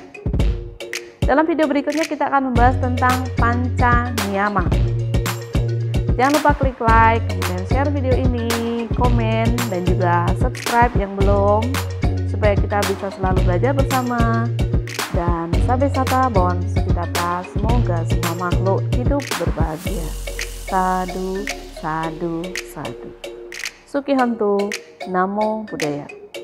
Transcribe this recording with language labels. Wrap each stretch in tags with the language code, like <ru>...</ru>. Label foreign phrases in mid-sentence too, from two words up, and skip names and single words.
<id>Dalam video berikutnya kita akan membahas tentang panca niyama. Jangan lupa klik like, kemudian share video ini, komen, dan juga subscribe yang belum, supaya kita bisa selalu belajar bersama. Dan</id> <pi>sabe sata bawang sukitata,</pi> <id>semoga semua makhluk hidup berbahagia.</id> <pi>Sadu, sadu, sadu. Suki Hantu, Namo Buddhaya.</pi>